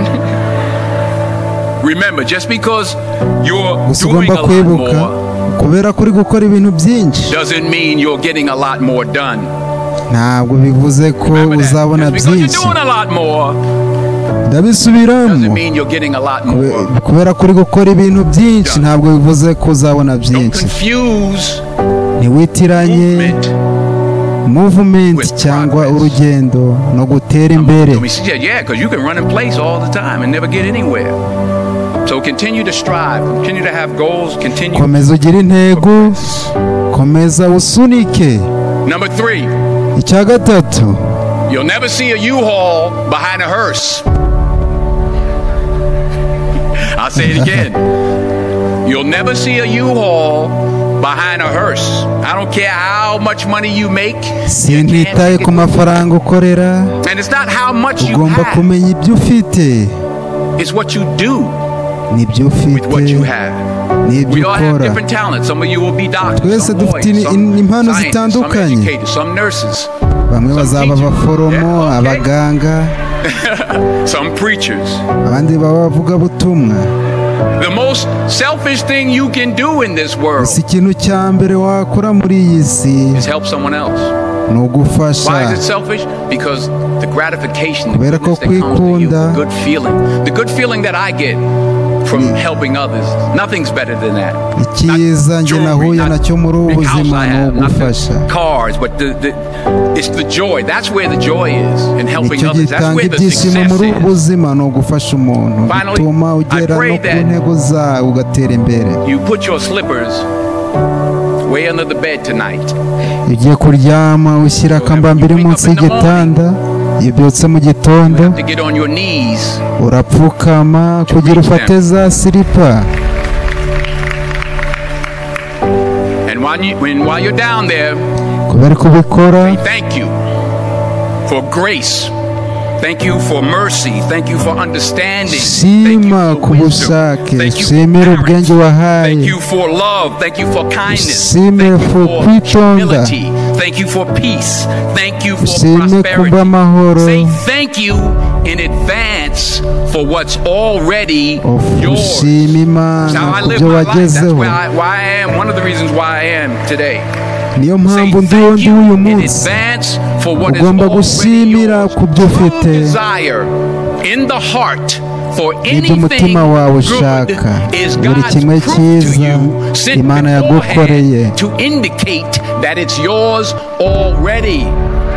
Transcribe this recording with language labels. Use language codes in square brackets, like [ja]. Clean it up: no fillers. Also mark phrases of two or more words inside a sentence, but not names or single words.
[en] Remember, just because you're doing a lot more [rw] kubera kuri gukora ibintu byinshi [en] doesn't mean you're getting a lot more done. [rw] Ntabwo bivuze ko uzabona byinshi. Ndabisubiramo, kubera kuri gukora ibintu byinshi ntabwo bivuze ko uzabona byinshi. Ntiwitiranye movement cyangwa urugendo no gutera imbere. So continue to strive, continue to have goals, continue. Komeza ugire intego, komeza usunike. [en] Number 3. [rw] Icya gatatu. [en] You'll never see a U-Haul behind a hearse. I'll say it again. You'll never see a U-Haul behind a hearse. I don't care how much money you make. [rw] Sinitaye ku mafaranga ukorera. [en] And it's not how much you [rw] ugomba kumenya ibyo ufite. [en] It's what you do. [rw] Nibyo ufite. [en] With what you have. We all have different talents. Some of you will be doctors, some lawyers, some scientists, some educators, some nurses, [rw] bamwe bazaba abaforomo, abaganga, [en] some preachers. [rw] Abandi baba bavuga butumwa. [en] The most selfish thing you can do in this world [rw] ikintu cya mbere wakora muri iyi si [en] is help someone else. [rw] No gufasha. [en] Why is it selfish? Because the gratification, the goodness that comes to you, the good feeling that I get from helping others, nothing's better than that. [rw] Icyiza nge nahuye nacyo muri ubu buzima no gufasha. [en] Cars, but it's the joy. That's where the joy is in helping others. That's where the success is. [rw] Muri ubu buzima no gufasha umuntu. Bituma ugera no ku ntego zawe ugatera imbere. [en] You put your slippers way under the bed tonight. [rw] Ugiye kuryama ushyira akambambiri munsi y'igitanda. Iyo ubyutse mu gitondo urapfukama kugira ufate za silipa. [en] While you're down there, [rw] kubera kubikora, [en] thank you for grace. Thank you for mercy. Thank you for understanding. [rw] Shima kubushake. Shimira ubwenge wahaye. [en] Thank you for love. Thank you for kindness. [rw] Shimira for kwitonda. [en] Thank you for peace. Thank you for prosperity. Say thank you in advance for what's already yours. That's how I live my life. That's why I am. One of the reasons why I am today. [rw] Niyo mpamvu ndiho ndi uyu munsi. Ugomba gushimira ku byo ufite. Ibyo umutima wawe ushaka. Buri kimwe cyiza Imana yagukoreye.